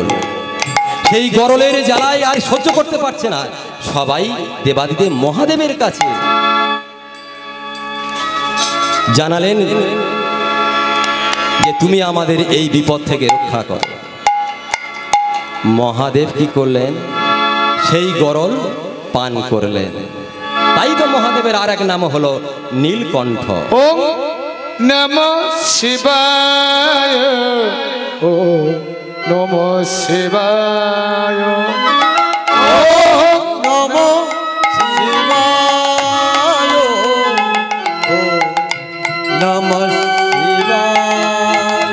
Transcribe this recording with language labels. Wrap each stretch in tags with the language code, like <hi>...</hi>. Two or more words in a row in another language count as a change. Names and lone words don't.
<bn>সেই গরলের জ্বালায় আর সহ্য করতে পারছে না, সবাই দেবাদিদেব মহাদেবের কাছে জানালেন যে তুমি আমাদের এই বিপদ থেকে রক্ষা করো। মহাদেব কি করলেন? সেই গরল পান করলেন। তাই তো মহাদেবের আর এক নাম হলো নীলকণ্ঠ।</bn> <sa>ওম নমঃ শিবায়, ওম নমঃ শিবায়, ওম নমঃ শিবায়, ওম নমঃ শিবায়।</sa>